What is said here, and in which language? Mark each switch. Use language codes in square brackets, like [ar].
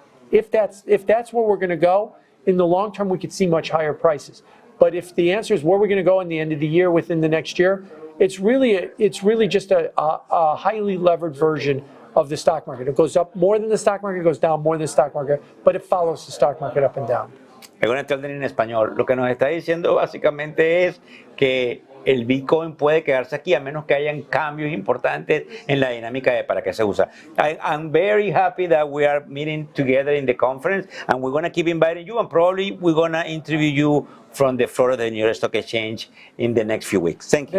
[en] If that's where we're going to go, in the long term, we could see much higher prices. But if the answer is where we're going to go in the end of the year, within the next year, it's really just a highly levered version of the stock market. It goes up more than the stock market, it goes down more than the stock market, but it follows the stock market up and down. [es] Me voy a entender en español. Lo que nos está diciendo básicamente es que el Bitcoin puede quedarse aquí a menos que hayan cambios importantes en la dinámica de para qué se usa. [en] I'm very happy that we are meeting together in the conference, and we're going to keep inviting you, and probably we're going to interview you from the floor of the New York Stock Exchange in the next few weeks. Thank you.